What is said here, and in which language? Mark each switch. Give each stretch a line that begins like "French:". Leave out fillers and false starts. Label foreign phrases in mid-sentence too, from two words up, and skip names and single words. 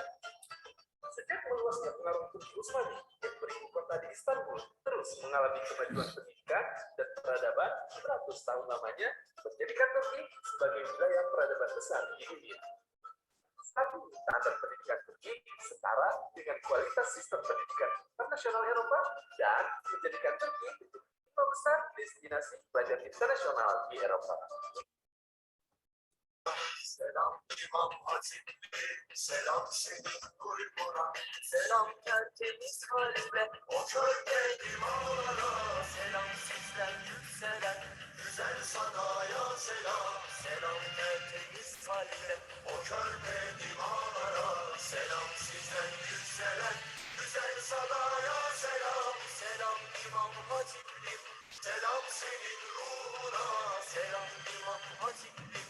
Indonesian: Sejak meluasnya pengaruh Turki Utsmani yang beribu kota di Istanbul terus mengalami kemajuan pendidikan dan peradaban beratus tahun lamanya, menjadikan Turki sebagai wilayah peradaban besar di dunia. Saat ini standar pendidikan Turki setara dengan kualitas sistem pendidikan internasional Eropa dan menjadikan Turki lima besar destinasi pelajar internasional di Eropa.
Turkish: Selam İmam Hatip, selam senin kulbuna, selam tertemiz kalbe, o körpe imana, selam sizden yükselen, güzel sanaya selam, selam tertemiz kalbe, o körpe imana, selam sizden yükselen, güzel sanaya selam, selam İmam Hatip'lim, selam senin ruhuna, selam İmam Hatip'lim.